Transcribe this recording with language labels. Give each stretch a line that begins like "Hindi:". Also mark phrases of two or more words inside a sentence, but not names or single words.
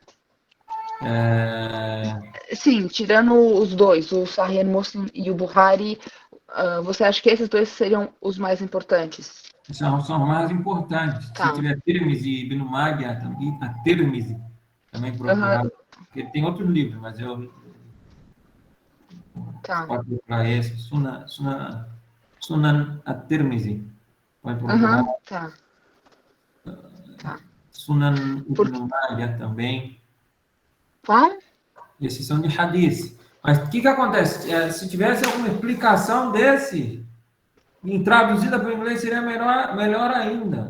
Portuguese: Sim, tirando os dois, o Sahih Muslim e o Bukhari, você acha que esses dois seriam os mais importantes? São os mais importantes. Tá. Se tiver Tirmizi e Ibn Majah, a Tirmizi também procurar. Porque tem outros livros, mas eu... Tá. Pode procurar esse. Sunan at-Tirmizi. Pode procurar. Tá. Sunan Ibn Majah também. Qual? Esses são de hadith. Mas o que acontece? Se tivesse alguma explicação desse, traduzida para o inglês, seria melhor ainda.